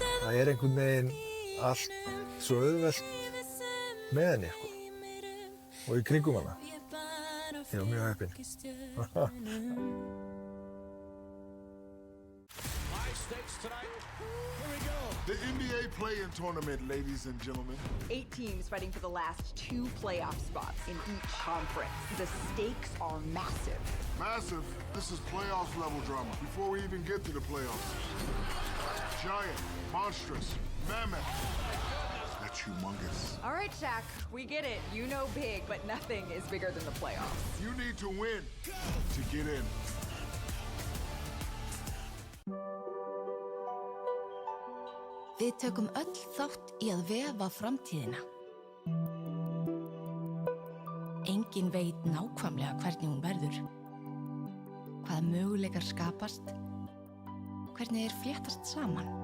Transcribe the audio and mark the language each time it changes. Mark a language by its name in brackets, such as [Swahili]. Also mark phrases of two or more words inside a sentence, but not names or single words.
[Icelandic] það einhvern veginn allt svo auðvelt með henni, sko. Og í kringum hana. Ég var mjög heppinn. [English] The NBA play-in tournament, ladies and gentlemen. 8 teams fighting for the last 2 playoff spots in each conference. The stakes are massive. Massive? This is playoff level drama. Before we even get to the playoffs. Giant, monstrous, mammoth. That's humongous. All right, Shaq, we get it. You know big, but nothing is bigger than the playoffs. You need to win to get in. [Icelandic] Við tökum öll þátt í að vefa framtíðina. Enginn veit nákvæmlega hvernig hún verður. Hvaða möguleikar skapast. Hvernig þeir fléttast saman.